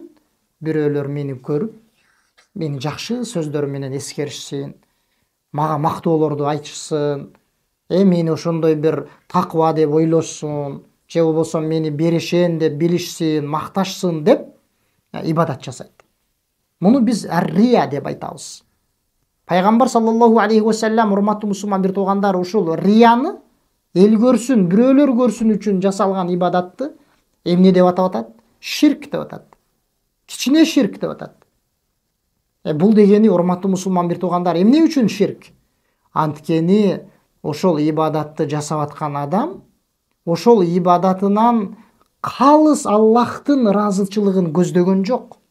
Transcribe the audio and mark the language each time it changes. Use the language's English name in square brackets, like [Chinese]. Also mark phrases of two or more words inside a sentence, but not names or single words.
[Kyrgyz] Бирөөлөр мени көрүп, мени жакшы сөздөрү менен эскеришсин, мага мактоолорду айтышсын, мени ошондой бир таква деп ойлошсун, же болбосо мени берешен деп билишсин, макташсын деп ибадат жасайт. Муну биз ар-рия деп айтабыз. Пайгамбар [Arabic] صلى الله عليه وسلم, [Kyrgyz] урматтуу мусулман бир туугандар, ушул рияны эл көрсүн, бирөөлөр көрсүн үчүн жасалган ибадатты эмне деп атап атат? Ширк деп атат. Кичине ширк деп атат. Бул дегени, урматтуу мусулман бир туугандар, эмне үчүн ширк? Анткени ошол ибадатты жасап аткан адам ошол ибадатынан калыс Аллахтын ыраазычылыгын көздөгөн жок.